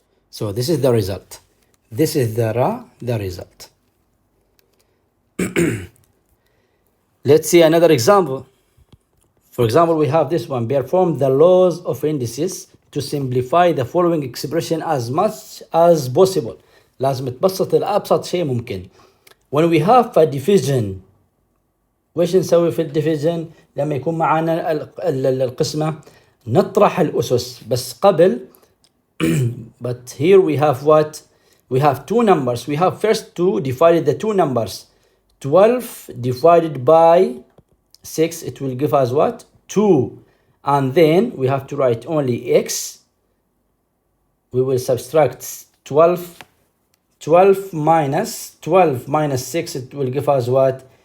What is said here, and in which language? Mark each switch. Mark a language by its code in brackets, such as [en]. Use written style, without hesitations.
[en] So this is the result. This is the result. Let's see another example. For example, we have this one. Perform the laws of indices to simplify the following expression as much as possible. [ar] لازم تبسط لأبسط شيء ممكن. [en] When we have a division, [ar] وإيش نسوي في الديفيجن؟ لما يكون معنا القسمة نطرح الأسس بس قبل. [en] But here we have what? We have two numbers. We have first to divide the two numbers. 12 divided by 6, it will give us what? 2. And then we have to write only x. We will subtract 12 minus 6, it will give us what?